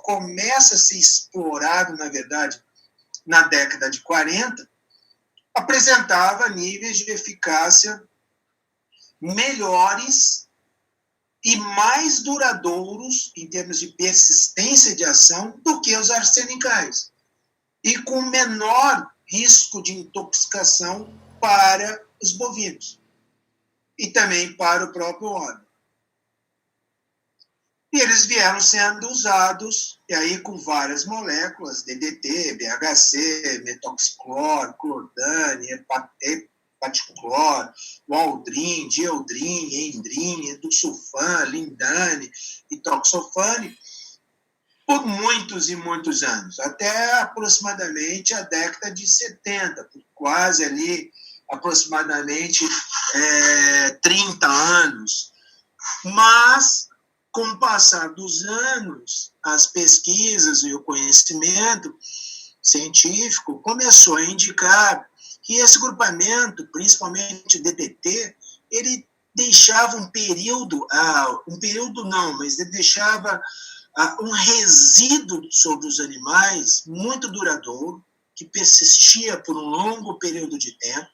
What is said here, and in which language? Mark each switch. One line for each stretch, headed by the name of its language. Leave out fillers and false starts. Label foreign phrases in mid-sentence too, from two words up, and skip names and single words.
Portuguese: começa a ser explorado, na verdade, na década de 40, apresentava níveis de eficácia melhores e mais duradouros em termos de persistência de ação do que os arsenicais, e com menor risco de intoxicação para os bovinos e também para o próprio homem. E eles vieram sendo usados, e aí com várias moléculas, DDT, BHC, metoxiclor, clordane, hepaticlor, waldrin, dieldrin, endrin, edusulfan, lindane e toxofane, por muitos e muitos anos, até aproximadamente a década de 70, por quase ali aproximadamente 30 anos. Mas, com o passar dos anos, as pesquisas e o conhecimento científico começou a indicar que esse grupamento, principalmente o DDT, ele deixava um período não, mas ele deixava um resíduo sobre os animais muito duradouro, que persistia por um longo período de tempo.